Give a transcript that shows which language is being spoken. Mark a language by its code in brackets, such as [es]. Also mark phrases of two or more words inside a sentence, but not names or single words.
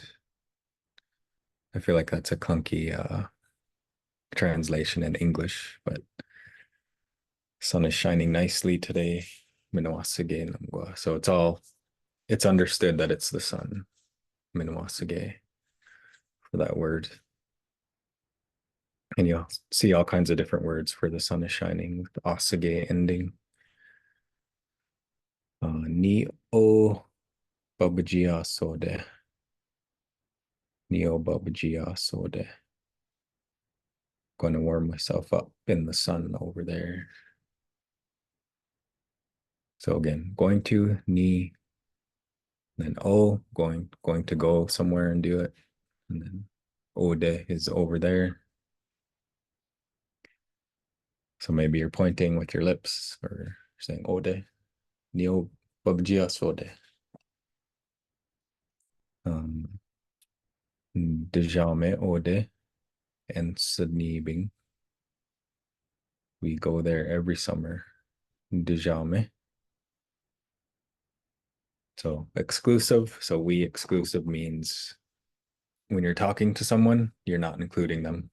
[en] I feel like that's a clunky translation in English, but sun is shining nicely today. [oj] Menwasage Nangwa. [en] So it's understood that it's the sun. Minwasage for that word. And you'll see all kinds of different words for the sun is shining with asage ending. [oj] Ni o babajia sode. Ni o babajia sode. [en] Going to warm myself up in the sun over there. So again, going to ni, then o, going to go somewhere and do it. And then ode is over there. So maybe you're pointing with your lips or saying ode, [oj] ni o babajia sode. Dejame ode [en] and Sydney. We go there every summer. Dejame. So exclusive. So we exclusive means when you're talking to someone, you're not including them.